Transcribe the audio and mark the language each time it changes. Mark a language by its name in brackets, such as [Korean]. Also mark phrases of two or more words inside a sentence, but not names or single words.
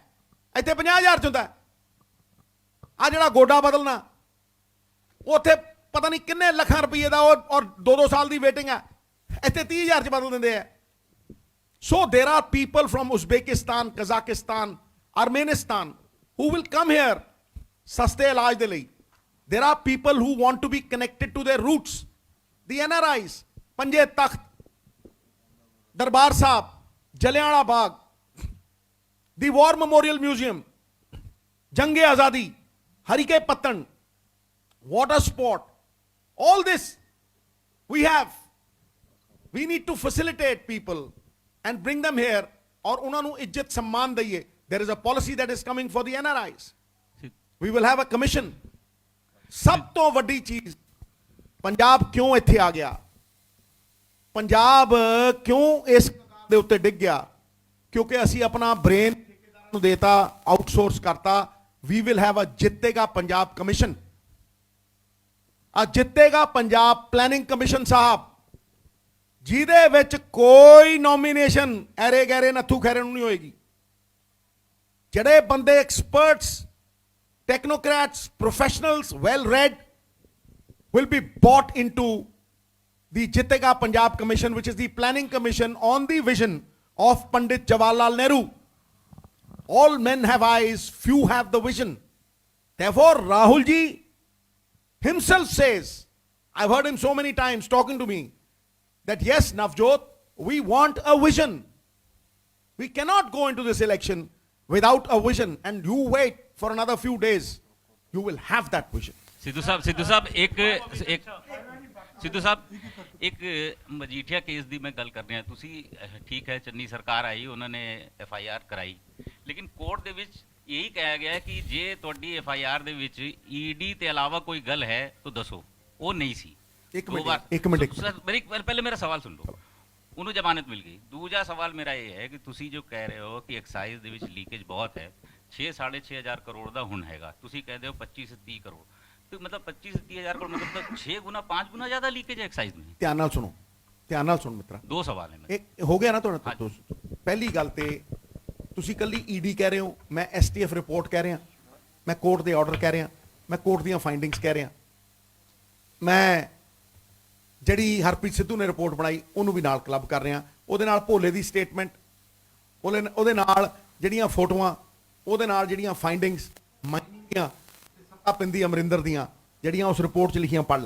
[Punjabi] ਇੱਥੇ 50,000 ਚ ਹੁੰਦਾ। ਆ ਜਿਹੜਾ ਗੋਡਾ ਬਦਲਣਾ, ਉੱਥੇ ਪਤਾ ਨਹੀਂ ਕਿੰਨੇ ਲੱਖਾਂ ਰੁਪਏ ਦਾ ਔਰ 2-2 ਸਾਲ ਦੀ ਵੇਟਿੰਗ ਹੈ। ਇੱਥੇ 30,000 ਚ ਬਦਲ ਦਿੰਦੇ ਆ। [English] so there are people from Uzbekistan, Kazakhstan, Armenistan who will come here [Punjabi] ਸਸਤੇ ਇਲਾਜ ਦੇ ਲਈ। [English] There are people who want to be connected to their roots. The NRIs, ਪੰਜੇ ਤਖਤ, ਦਰਬਾਰ ਸਾਹਿਬ, ਜਲਿਆਂਵਾਲਾ ਬਾਗ, the War Memorial Museum, ਜੰਗੇ ਆਜ਼ਾਦੀ, ਹਰੀਕੇ ਪੱਤਣ, water sport, all this we have. We need to facilitate people and bring them here और [Punjabi] ਉਹਨਾਂ ਨੂੰ ਇੱਜ਼ਤ सम्मान ਦਈਏ। [English] There is a policy that is coming for the NRIs. We will have a commission. [Punjabi] ਸਭ ਤੋਂ ਵੱਡੀ ਚੀਜ਼, ਪੰਜਾਬ ਕਿਉਂ ਇੱਥੇ ਆ ਗਿਆ? ਪੰਜਾਬ ਕਿਉਂ ਇਸ ਦੇ ਉੱਤੇ ਡਿੱਗ ਗਿਆ? ਕਿਉਂਕਿ ਅਸੀਂ ਆਪਣਾ ਬ੍ਰੇਨ ਠੇਕੇਦਾਰਾਂ ਨੂੰ ਦੇਤਾ, ਆਊਟਸੋਰਸ ਕਰਤਾ। [English] We will have a ਜਿੱਤੇਗਾ ਪੰਜਾਬ ਕਮਿਸ਼ਨ। [Punjabi] ਆ ਜਿੱਤੇਗਾ ਪੰਜਾਬ ਪਲੈਨਿੰਗ ਕਮਿਸ਼ਨ ਸਾਹਿਬ, ਜਿਹਦੇ ਵਿੱਚ ਕੋਈ ਨੋਮੀਨੇਸ਼ਨ ਐਰੇ ਗੈਰੇ ਨੱਥੂ ਖੈਰੇ ਨੂੰ ਨਹੀਂ ਹੋਏਗੀ। ਜਿਹੜੇ ਬੰਦੇ ਐਕਸਪਰਟਸ, [English] technocrats, professionals, well read, will be brought into the Jitega Punjab Commission, which is the planning commission on the vision of Pandit Jawaharlal Nehru. All men have eyes, few have the vision. Therefore, Rahul ji himself says, I've heard him so many times talking to me, that yes, Navjot, we want a vision. We cannot go into this election without a vision, and you wait for another few days, you will have that vision. [Hindi] सिद्धू साहब सिद्धू साहब एक मजीठिया केस [Punjabi] ਦੀ ਮੈਂ ਗੱਲ ਕਰ ਰਿਹਾ। ਤੁਸੀਂ ਠੀਕ ਹੈ, ਚੰਨੀ ਸਰਕਾਰ ਆਈ, ਉਹਨਾਂ ਨੇ FIR ਕਰਾਈ, ਲੇਕਿਨ ਕੋਰਟ ਦੇ ਵਿੱਚ ਇਹੀ ਕਿਹਾ ਗਿਆ ਕਿ ਜੇ ਤੁਹਾਡੀ FIR ਦੇ ਵਿੱਚ ED ਤੇ ਇਲਾਵਾ ਕੋਈ ਗੱਲ ਹੈ ਤਾਂ ਦੱਸੋ। ਉਹ ਨਹੀਂ ਸੀ। ਇੱਕ ਮਿੰਟ ਮੇਰੀ ਪਹਿਲੇ ਮੇਰਾ ਸਵਾਲ ਸੁਣ ਲਓ। ਉਹਨੂੰ ਜ਼ਮਾਨਤ ਮਿਲ ਗਈ। ਦੂਜਾ ਸਵਾਲ ਮੇਰਾ ਇਹ ਹੈ ਕਿ ਤੁਸੀਂ ਜੋ ਕਹਿ ਰਹੇ ਹੋ ਕਿ ਐਕਸਾਈਜ਼ ਦੇ ਵਿੱਚ ਲੀਕੇਜ ਬਹੁਤ ਹੈ, 6-6.5 ਹਜ਼ਾਰ ਕਰੋੜ ਦਾ ਹੁਣ ਹੈਗਾ, ਤੁਸੀਂ ਕਹਿੰਦੇ ਹੋ 25-30 ਕਰੋੜ, [Hindi] तो मतलब 25-30 हज़ार करोड़ मतलब तो 6 गुना 5 गुना ज्यादा लीकेज है एक्साइज में। [Punjabi] ਧਿਆਨ ਨਾਲ ਸੁਣ ਮਿੱਤਰਾ। 2 ਸਵਾਲ ਹੈ। ਇੱਕ ਹੋ ਗਿਆ ਨਾ ਤੁਹਾਡਾ। ਪਹਿਲੀ ਗੱਲ ਤੇ ਤੁਸੀਂ ਕੱਲੀ ED ਕਹਿ ਰਹੇ ਹੋ, ਮੈਂ STF ਰਿਪੋਰਟ ਕਹਿ ਰਿਹਾ, ਮੈਂ ਕੋਰਟ ਦੇ ਆਰਡਰ ਕਹਿ ਰਿਹਾ, ਮੈਂ ਕੋਰਟ ਦੀਆਂ ਫਾਈਂਡਿੰਗਸ ਕਹਿ ਰਿਹਾ, ਮੈਂ ਜਿਹੜੀ ਹਰਪ੍ਰੀਤ ਸਿੱਧੂ ਨੇ ਰਿਪੋਰਟ ਬਣਾਈ ਉਹਨੂੰ ਵੀ ਨਾਲ ਕਲੱਬ ਕਰ ਰਿਹਾ, ਉਹਦੇ ਨਾਲ ਭੋਲੇ ਦੀ ਸਟੇਟਮੈਂਟ, ਉਹਦੇ ਨਾਲ ਜਿਹੜੀਆਂ ਫੋਟੋਆਂ, ਉਹਦੇ ਨਾਲ ਜਿਹੜੀਆਂ ਫਾਈਂਡਿੰਗਸ ਦੀਆਂ ਪਿੰਦੀ ਅਮਰਿੰਦਰ ਦੀਆਂ ਜਿਹੜੀਆਂ ਉਸ ਰਿਪੋਰਟ 'ਚ ਲਿਖੀਆਂ ਪੜ੍ਹ ਲੈ।